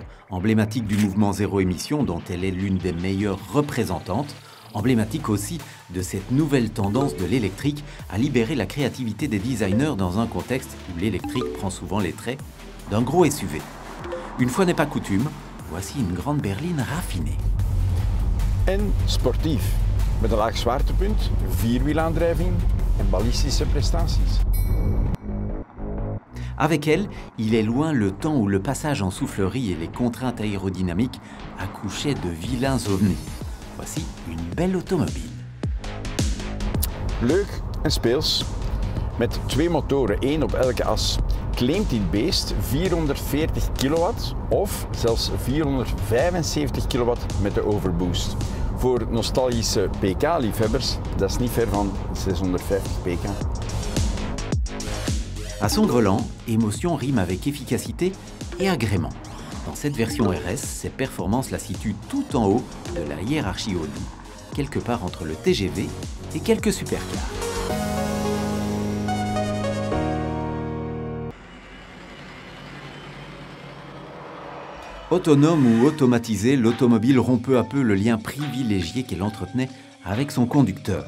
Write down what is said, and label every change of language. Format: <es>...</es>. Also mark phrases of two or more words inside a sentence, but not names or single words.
<fr>Emblématique du mouvement zéro émission dont elle est l'une des meilleures représentantes. Emblématique aussi de cette nouvelle tendance de l'électrique à libérer la créativité des designers dans un contexte où l'électrique prend souvent les traits d'un gros SUV. Une fois n'est pas coutume, voici une grande berline raffinée.</fr> <nl>En sportief, met een laag zwaartepunt, vierwielaandrijving en ballistische prestaties.</nl> <fr>Avec elle, il est loin le temps où le passage en soufflerie et les contraintes aérodynamiques accouchaient de vilains ovnis. Voici une belle automobile.</fr> <nl>Leuk en speels. Met 2 motoren, 1 op elke as, claimt dit beest 440 kilowatt of zelfs 475 kilowatt met de overboost. Voor nostalgische PK-liefhebbers, dat is niet ver van 650 pk.</nl> <fr>À son grelant, émotion rime avec efficacité et agrément. Dans cette version RS, ses performances la situent tout en haut de la hiérarchie Audi, quelque part entre le TGV et quelques supercars. Autonome ou automatisé, l'automobile rompt peu à peu le lien privilégié qu'elle entretenait avec son conducteur.</fr>